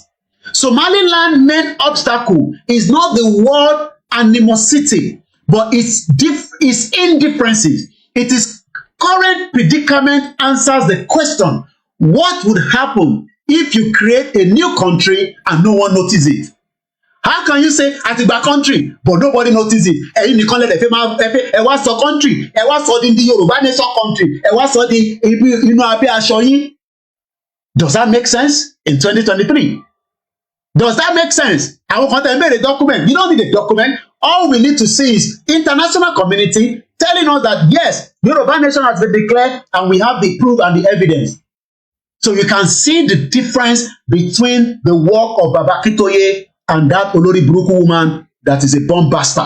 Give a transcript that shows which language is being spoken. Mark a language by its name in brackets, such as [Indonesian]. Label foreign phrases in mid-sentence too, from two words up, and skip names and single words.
[English] Somaliland's main obstacle is not the word animosity, but its indifferences. It is current predicament answers the question, what would happen if you create a new country and no one notices it? How can you say Atiba country but nobody notices it? [Yoruba] Ẹ̀yin nìkan lè fẹ́ máa ẹ wá sọ country, ẹ wá sọ di Yoruba nation country, ẹ wá sọ di inú abẹ́ aṣọ yín. [English] Does that make sense in 2023? Does that make sense? [Yoruba] Àwọn kan tẹ̀ ń béèrè document. [English] You don't need a document. All we need to see is international community telling us that yes, Yoruba nation has been declared and we have the proof and the evidence. So you can see the difference between the work of Baba Akintoye and that [Yoruba] Olori Buruku [English] woman that is a bomb bastard.